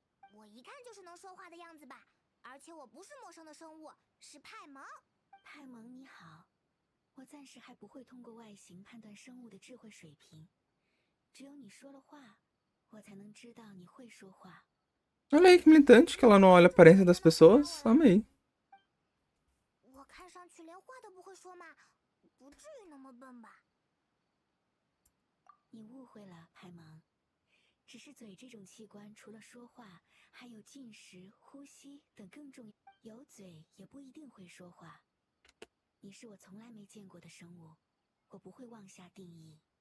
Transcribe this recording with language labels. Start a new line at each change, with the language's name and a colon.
Chinese: 我一看就是能说话的样子吧？而且我不是陌生的生物，是派蒙。派蒙你好，我暂时还不会通过外形判断生物的智慧水平，只有你说了话，我才能知道你会说话。
Portuguese: Olha aí que militante, que ela não olha a aparência das pessoas. Amei.
Chinese: 我看上去连话都不会说嘛，不至于那么笨吧？你误会了，派蒙。只是嘴这种器官，除了说话，还有进食、呼吸等更重要。有嘴也不一定会说话。你是我从来没见过的生物，我不会妄下定义。